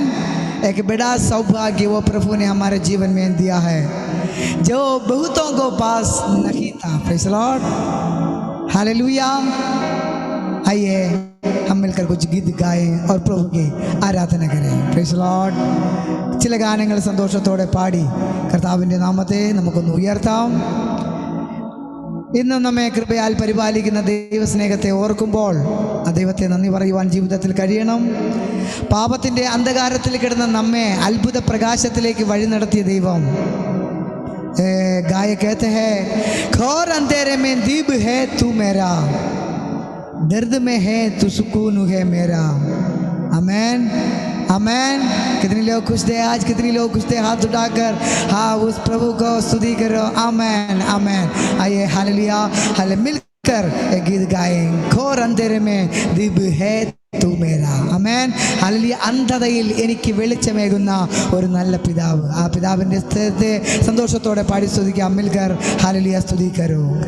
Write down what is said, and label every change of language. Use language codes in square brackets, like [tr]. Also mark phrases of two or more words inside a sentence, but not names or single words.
[hi] एक बड़ा सौभाग्य वो प्रभु ने हमारे जीवन में दिया है जो बहुतों को पास नहीं था। [en] Praise the Lord. हालेलुया। [hi] आइए हम मिलकर कुछ गीत गाएं और प्रभु की आराधना करें। [en] Praise the Lord. [ml] ചില ഗാനങ്ങൾ സന്തോഷത്തോടെ പാടി കർത്താവിൻ്റെ നാമത്തെ നമുക്കൊന്ന് ഉയർത്താം. ഇന്നും നമ്മെ കൃപയാൽ പരിപാലിക്കുന്ന ദൈവസ്നേഹത്തെ ഓർക്കുമ്പോൾ ആ ദൈവത്തെ നന്ദി പറയുവാൻ ജീവിതത്തിൽ കഴിയണം. പാപത്തിൻ്റെ അന്ധകാരത്തിൽ കിടന്ന നമ്മെ അത്ഭുത പ്രകാശത്തിലേക്ക് വഴി നടത്തിയ ദൈവം. [hi] गाय कहते हैं घोर अंधेरे में दीप है तू मेरा, दर्द में है तू सुकून है मेरा। आमेन आमेन। कितने लोग खुश थे आज? कितने लोग खुश थे? हाथ उठाकर हाँ उस प्रभु को स्तुति करो। आमेन आमेन। आइए हालेलुया हाले मिलकर एक गीत गाएं। घोर अंधेरे में दीप है तू मेरा। आमेन हालेलुया। [ml] അന്ധതയിൽ എനിക്ക് വെളിച്ചമേകുന്ന ഒരു നല്ല പിതാവ്. ആ പിതാവിൻ്റെ സ്ഥലത്തെ സന്തോഷത്തോടെ പാടി സ്തുതിക്കാം. [hi] മിൽക്കർ हालेलुया स्तुति करो.